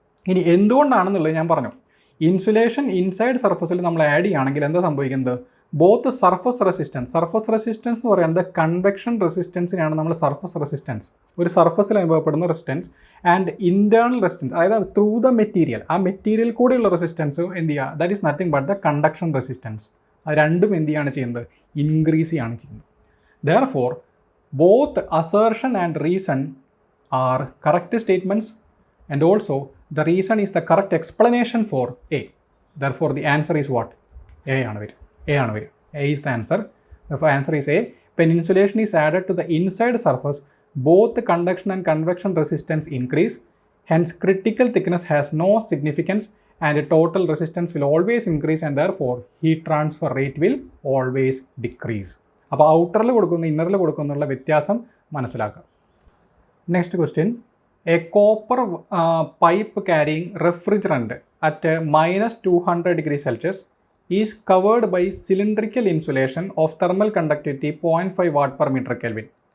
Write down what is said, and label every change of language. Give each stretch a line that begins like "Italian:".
Malayalam: ഇനി എന്തുകൊണ്ടാണെന്നുള്ളത് ഞാൻ പറഞ്ഞു. ഇൻസുലേഷൻ ഇൻസൈഡ് സർഫസിൽ നമ്മൾ ആഡ് ചെയ്യുകയാണെങ്കിൽ എന്താ സംഭവിക്കുന്നത്, ബോത്ത് സർഫസ് റെസിസ്റ്റൻസ് എന്ന് പറയുന്നത് കൺവെക്ഷൻ റെസിസ്റ്റൻസിനാണ് നമ്മൾ സർഫസ് റെസിസ്റ്റൻസ്, ഒരു സർഫസിൽ അനുഭവപ്പെടുന്ന റെസിസ്റ്റൻസ്, ആൻഡ് ഇൻറ്റേർണൽ റെസിസ്റ്റൻസ്, അതായത് ത്രൂ ദ മെറ്റീരിയൽ, ആ മെറ്റീരിയൽ കൂടെയുള്ള റെസിസ്റ്റൻസ് എന്ത് ചെയ്യുക, that is nothing but the conduction resistance. അത് രണ്ടും എന്ത് ചെയ്യാണ് ചെയ്യുന്നത്, ഇൻക്രീസ് ചെയ്യാണ് ചെയ്യുന്നത്.
English: Therefore both assertion and reason are correct statements, and also the reason is the correct explanation for A. Therefore the answer is what?
Malayalam: A ആണ് വരിക.
English: A is the answer. Therefore answer is A. When insulation is added to the inside surface, both the conduction and convection resistance increase. Hence critical thickness has no significance and total resistance will always increase and therefore heat transfer rate will always decrease.
Malayalam: അപ്പോൾ ഔട്ടറിൽ കൊടുക്കുന്ന ഇന്നറിൽ കൊടുക്കുന്നുള്ള വ്യത്യാസം മനസ്സിലാക്കുക.
English: Next question, a copper pipe carrying refrigerant at -200°C is covered by cylindrical insulation of thermal conductivity 0.5 watt per meter Kelvin.